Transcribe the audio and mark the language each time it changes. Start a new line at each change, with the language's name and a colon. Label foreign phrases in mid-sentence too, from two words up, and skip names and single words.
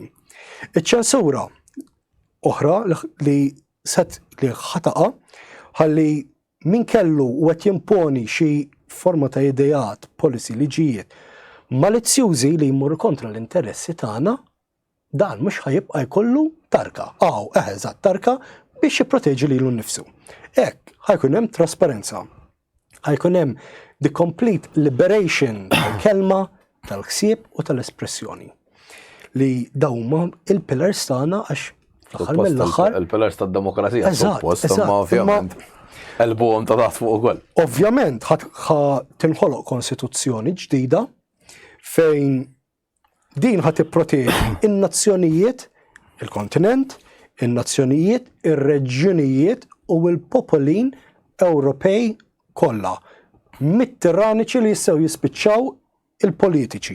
Maltese: Iċ-ċensura oħra li ħataqa ħalli min kellu u qed jimponi xi forma ta' idejat, policy, liġijiet malizzjużi li jmorru kontra l-interessi tagħna, dan mhux ħajibqa' jkollu tarka. Eżatt tarka biex jipproteġi lilu nnifsu. Hekk ħajkun hemm trasparenza. Ħajkun hemm
English: the complete liberation
Maltese: tal-kelma, tal-ħsieb u tal-espressjoni. Li dawma il-pillars tagħna għax fl-aħħar mill-aħħar. Il-pillars tad-demokrazija suppost, imma ovvjament elbuhom ta' taħt fuq ukoll. Ovvjament tinħoloq konstituzzjoni ġdida fejn din ħad tipproteġi in-nazzjonijiet, il-kontinent, in-nazzjonijiet, ir-reġjunijiet u l-popolin Ewropej kollha, mit-tiraniċi li jistgħu jispiċċaw il-politiċi.